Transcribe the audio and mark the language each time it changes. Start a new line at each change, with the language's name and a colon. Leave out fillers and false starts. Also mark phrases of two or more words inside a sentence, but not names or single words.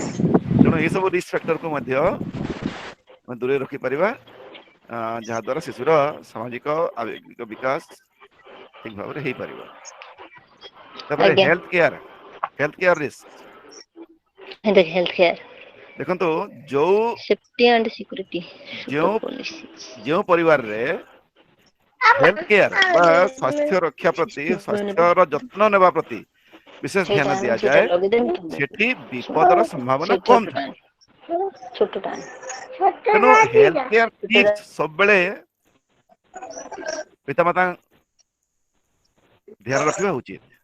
Odia: ତେଣୁ ଏସବୁ
English: risk factorକୁ
Odia: ମଧ୍ୟ ଆମେ ଦୂରେଇ ରଖିପାରିବା, ଯାହା ଦ୍ୱାରା ଶିଶୁର ସାମାଜିକ ଆବେଗିକ ବିକାଶ ଠିକ ଭାବରେ ହେଇପାରିବ। ତାପରେ ଆଜ୍ଞା।
English: health care risk ଦେଖନ୍ତୁ, Safety and security.
Odia: ଯେଉଁ ଯେଉଁ ପରିବାରରେ
English: health care
Odia: ବା ସ୍ୱାସ୍ଥ୍ୟ ରକ୍ଷା ପ୍ରତି, ସ୍ୱାସ୍ଥ୍ୟର ଯତ୍ନ ନେବା ପ୍ରତି ବିଶେଷ ଧ୍ୟାନ ଦିଆଯାଏ, ସେଠି ବିପଦର ସମ୍ଭାବନା କମ ଥାଏ। ତେଣୁ
English: health care tips
Odia: ସବୁବେଳେ ପିତାମାତା ଧ୍ୟାନ ରଖିବା ଉଚିତ।